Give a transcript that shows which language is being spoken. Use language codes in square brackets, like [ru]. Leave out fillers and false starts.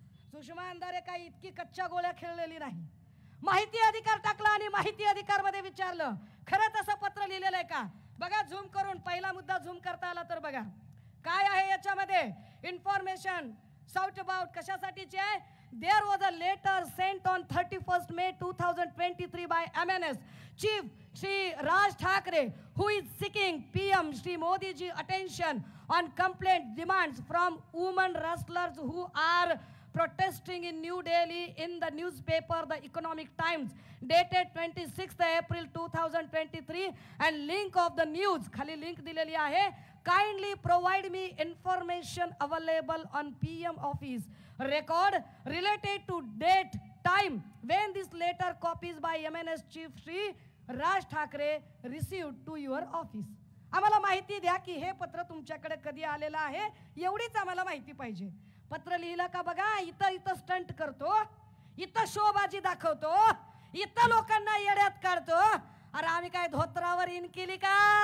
[mr] सुषमा अंधारे काही इतकी कच्च्या गोळ्या खेळलेली नाही. माहिती अधिकार टाकला आणि माहिती अधिकार मध्ये विचारलं खरंच असं पत्र लिहिलेलं आहे का? बघा झूम करून, पहिला मुद्दा झूम करता आला तर बघा काय आहे याच्यामध्ये. [en] information sought about [mr] कशासाठीची आहे? [en] There was a letter sent on 31st May 2023 by MNS Chief Shri Raj Thakre, who is seeking PM Shri Modi ji attention on complaint demands from women wrestlers who are protesting in New Delhi. In the newspaper The Economic Times dated 26th April 2023 and link of the news [mr] खाली link दिलेली आहे. [en] Kindly provide me information available on PM office record related to date time when this letter copies by MNS Chief Shri Raj Thakre received to your office. [mr] आम्हाला माहिती द्या की हे पत्र तुमच्याकडे कधी आलेलं आहे, एवढीच आम्हाला माहिती पाहिजे. पत्र लिहिलं का बघा. इथं स्टंट करतो, इथं शोबाजी दाखवतो, इथं लोकांना येड्यात काढतो. अरे आम्ही काय धोत्रावर इन केली का?